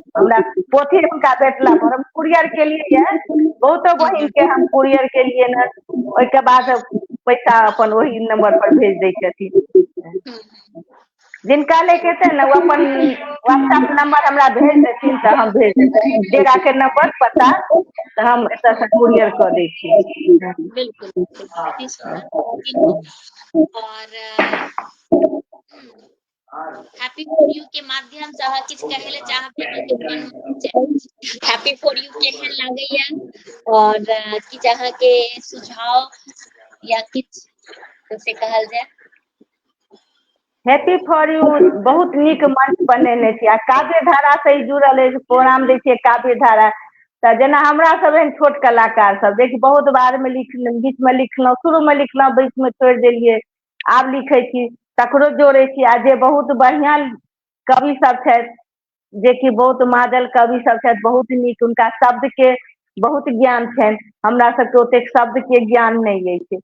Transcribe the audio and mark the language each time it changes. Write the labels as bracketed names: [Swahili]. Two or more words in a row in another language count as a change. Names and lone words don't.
[Maithili] हमरा पोथी हुनका भेटला पर हम कुरियर केलियै, बहुतो बहिन के हम कुरियर केलियै न, ओहिके बाद पैसा अपन वही नंबर पर भेज दै छथिन। जिनका लेके हेतै ने वो अपन व्हाट्सएप नंबर हमरा भेज देथिन, तो हम भेज देबै डेरा के नंबर पता, तो हम एतऽ से कुरियर कऽ दै छी। बिल्कुल बहुत ही सुंदर। और हैप्पी फॉर यू के माध्यम से अहाँ किछ कहै ले चाहबै? हैप्पी फॉर यू केहन लागैया, और किछ अहाँ के सुझाव या किछ से कहल जाय? हैप्पी फॉर यू बहुत नीक मंच बनेने छी, आ काव्य धारा से ही जुड़ल अछि, प्रोग्राम दै छियै काव्य धारा। तो जेना हमरा सब एहन छोट कलाकार सब देखिए बहुत बार में बीच में लिखलहुँ, शुरू में लिखलहुँ, बीच में छोड़ देलियै, आब लिखै छी, तकरो जोड़े छी। आ जे बहुत बढ़िया कवि सब छथि, जे कि बहुत मादल कवि सब छथि, बहुत नीक, हुनका शब्द के बहुत ज्ञान छनि, हमरा सबके ओतेक शब्द के ज्ञान नहीं अछि।